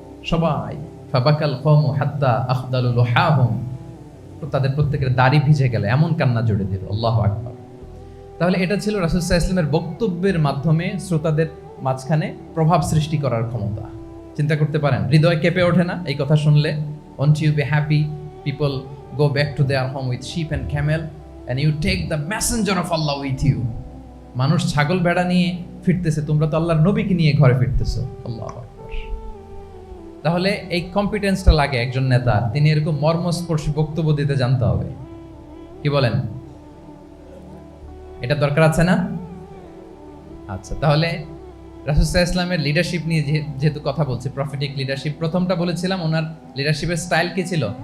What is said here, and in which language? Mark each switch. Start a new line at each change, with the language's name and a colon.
Bangla: সবাই
Arabic: ফাবাকাল কওমু হাত্তা আখদালু লুহাহুম,
Bangla: তাদের প্রত্যেকের দাড়ি ভিজে গেল, এমন কান্না জুড়ে দিল। আল্লাহু আকবার। তাহলে এটা ছিল রাসূল সাল্লাল্লাহু আলাইহি ওয়াসাল্লামের বক্তব্যের মাধ্যমে শ্রোতাদের মাঝখানে প্রভাব সৃষ্টি করার ক্ষমতা। চিন্তা করতে পারেন, হৃদয় কেঁপে ওঠে না এই কথা শুনলে?
English: Won't you be happy people go back to their home with sheep and camel, and you take the messenger of Allah with you?
Bangla: মানুষ ছাগল ভেড়া নিয়ে ফিরতেছে, তোমরা তো আল্লাহর নবীকে নিয়ে ঘরে ফিরতেছো। আল্লাহু আকবার। তাহলে এই কম্পিটেন্সটা লাগে একজন নেতা, তিনি এরকম মর্মস্পর্শী বক্তব্য দিতে জানতে হবে। কি বলেন? এটা দরকার আছে না? আচ্ছা, তাহলে রাসূল সাল্লাল্লাহু আলাইহি ওয়াসাল্লামের লিডারশিপ নিয়ে যেহেতু কথা বলছি, প্রফেটিক লিডারশিপ, প্রথমটা বলেছিলাম ওনার লিডারশিপের স্টাইল কি ছিল?